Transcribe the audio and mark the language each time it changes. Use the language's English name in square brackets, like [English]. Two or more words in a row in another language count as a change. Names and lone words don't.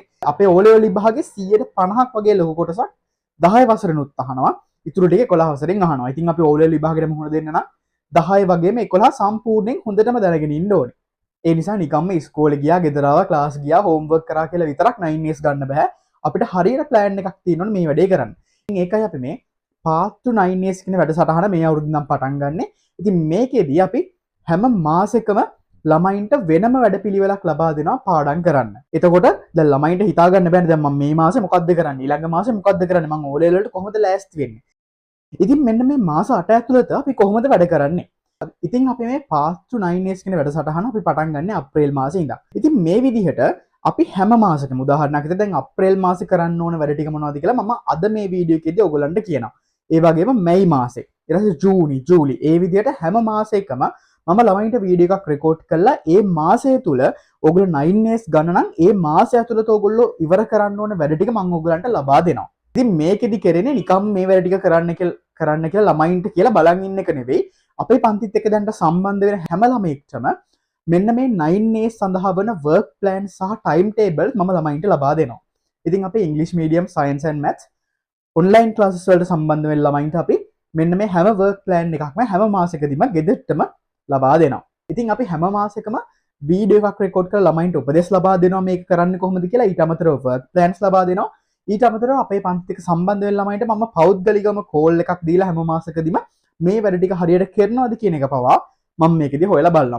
[Sinhala] අපේ O level විභාගේ 150ක් වගේ ලොකු කොටසක් 10 වසරෙනුත් අහනවා. ඉතුරු ටික 11 වසරෙන් අහනවා. ඉතින් අපි O level විභාගෙට මුහුණ දෙන්න නම් 10 වගේම 11 සම්පූර්ණයෙන් හොඳටම දැනගෙන ඉන්න ඕනේ. ඒ නිසා නිකම්ම ඉස්කෝලේ ගියා, ගෙදර ආවා, ක්ලාස් ගියා, හෝම්වර්ක් කරා කියලා විතරක් 9S ගන්න බෑ. අපිට හරියට ප්ලෑන් එකක් තියෙනවනේ මේ වැඩේ කරන්න. ඉතින් ඒකයි අපි මේ Path to 9S කියන වැඩසටහන මේ අවුරුද්දෙන් නම් පටන් ගන්නෙ. ඉතින් මේකෙදී අපි හැම මාසෙකම ළමයින්ට වෙනම වැඩපිළිවෙලක් ලබා දෙනවා පාඩම් කරන්න. එතකොට දැන් ළමයින්ට හිතා ගන්න බෑනේ දැන් මම මේ මාසේ මොකද්ද කරන්නේ? ඊළඟ මාසේ මොකද්ද කරන්නේ? මම O level වලට කොහොමද ලෑස්ති වෙන්නේ? ඉතින් මෙන්න මේ මාස 8 ඇතුළත අපි කොහොමද වැඩ කරන්නේ? ඉතින් අපි මේ Path to 9S කියන වැඩසටහන අපි පටන් ගන්නෙ අප්‍රේල් මාසේ ඉඳන්. ඉතින් මේ විදිහට අපි හැම මාසෙකම උදාහරණයක් විදිහට දැන් අප්‍රේල් මාසේ කරන්න ඕන වැඩ ටික මොනවද කියලා මම අද මේ වීඩියෝ එකේදී ඔයගොල්ලන්ට කියනවා. ඒ වගේම මැයි මාසේ ඊට පස්සේ ජූනි ජූලි ඒ විදිහට හැම මාසයකම මම ළමයින්ට වීඩියෝ එකක් රෙකෝඩ් කරලා ඒ මාසය තුල ඔයගොල්ලෝ 9S ගන්න නම් ඒ මාසය ඇතුළත ඔයගොල්ලෝ ඉවර කරන්න ඕන වැඩ ටික මම ඔයගොල්ලන්ට ලබා දෙනවා. ඉතින් මේකෙදි කරන්නේ නිකම් මේ වැඩ ටික කරන්න කියලා ළමයින්ට කියලා බලන් ඉන්න එක නෙවෙයි. අපේ පන්තිත් එක්ක දැන්ට සම්බන්ධ වෙන හැම ළමයෙක්ටම මෙන්න මේ 9S සඳහා වන [English] work plan [Sinhala] සහ [English] time table [Sinhala] මම ළමයින්ට ලබා දෙනවා. ඉතින් අපේ [English] English medium science and maths online classes [Sinhala] වලට සම්බන්ධ වෙන ළමයින්ට අපි මෙන්න මේ හැම [English] work plan [Sinhala] එකක්ම හැම මාසෙකදීම ගෙදරටම ලබා දෙනවා. ඉතින් අපි හැම මාසෙකම වීඩියෝ එකක් රෙකෝඩ් කරලා ළමයින්ට උපදෙස් ලබා දෙනවා මේක කරන්න කොහොමද කියලා. ඊට අමතරව [English] work plans [Sinhala] ලබා දෙනවා. ඊට අමතරව අපේ පන්තිත් එක්ක සම්බන්ධ වෙන ළමයින්ට මම පෞද්ගලිකවම කෝල් එකක් දීලා හැම මාසෙකදීම මේ වැඩ ටික හරියට කරනවද කියන එක පවා මම මේකෙදී හොයලා බලනවා.